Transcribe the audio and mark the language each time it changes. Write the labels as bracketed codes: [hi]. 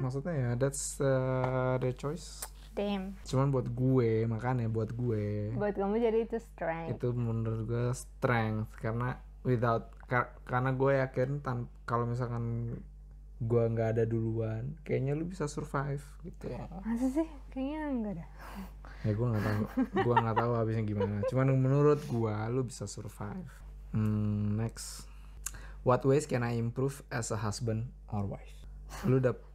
[id] Maksudnya ya, [en] that's the choice. Damn. [id] Cuman buat gue, makanya buat gue Buat kamu jadi itu strength. itu menurut gue strength, karena karena gue yakin kalau misalkan gue nggak ada duluan, kayaknya lu bisa survive gitu. Masa sih? Kayaknya enggak dah. Ya gue nggak tahu habisnya gimana. Cuman menurut gue lu bisa survive. [en] Next, what ways can I improve as a husband or wife? [id] Lu udah